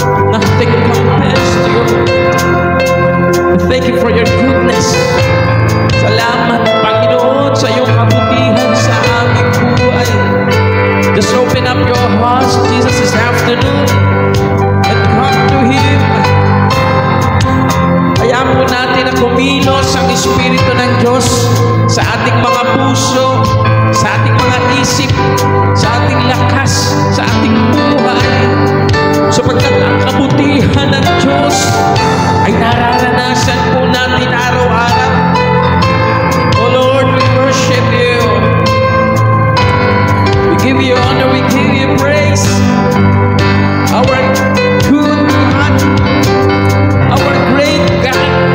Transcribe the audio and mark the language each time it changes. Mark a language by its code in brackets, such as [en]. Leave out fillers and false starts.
[en] Nothing compares to you. Thank you for your goodness. [tl] Salamat, Panginoon, sa iyong kabutihan sa aming buhay. [en] Just open up your hearts, Jesus, this afternoon and come to Him. [tl] Hayaan po natin na kumilos ang Espiritu ng Diyos sa ating mga puso, sa ating mga isip, sa ating lakas, sa ating buhay. Sapagkat ang kabutihan ng Diyos ay nararanasan po natin araw-araw. [en] Oh Lord, we worship you. We give you honor, we give you praise. Our good God, our great God.